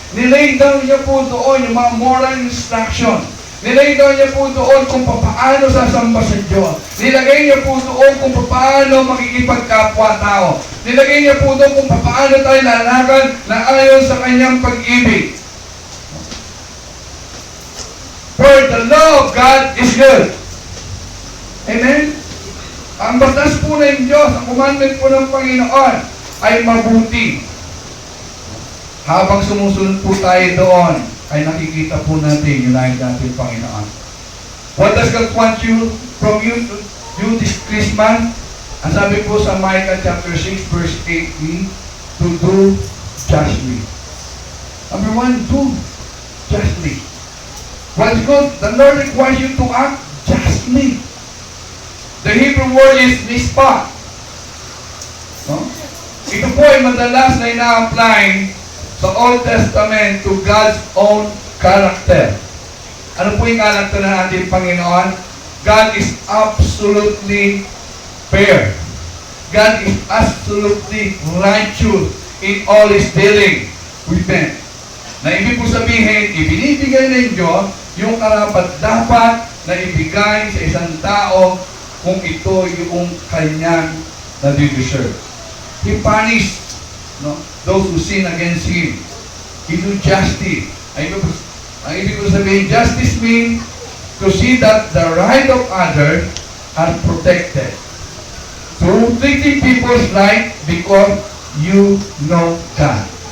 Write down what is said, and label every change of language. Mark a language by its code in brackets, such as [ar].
[tl] Nilay down niya po doon yung mga [en] moral instruction. [tl] Nilagay niya po doon kung paano sasamba sa Diyos. Nilagay niya po doon kung paano makikipagkapwa-tao. Nilagay niya po doon kung paano tayo lalakad na ayon sa kanyang pag-ibig. [en] For the law of God is good. Amen? [tl] Ang batas po ng Diyos, ang commandment po ng Panginoon ay mabuti. Habang sumusunod po tayo doon, ay nakikita po natin yung nais natin Panginoon. [en] What does God want you from you this Christmas? [tl] Ang sabi po sa Micah chapter 6 verse 8, [en] to do justly. Number 1, do justly. What's good? The Lord requires you to act justly. The Hebrew word is mishpat. [tl] No? Ito po ay madalas na ina-apply sa Old Testament [en] to God's own character. [tl] Ano po yung character ng ating Panginoon? [en] God is absolutely fair. God is absolutely righteous in all His dealing with men. [tl] Na ibig po sabihin, ibinibigay ng Diyos yung karapat-dapat na ibigay sa isang tao kung ito yung kanyang nadideserve. [en] He punished those who sin against Him. He do justice. [tl] Ang ibig ko sabihin, [en] justice means to see that the right of others are protected. So, treating people's right because you know God.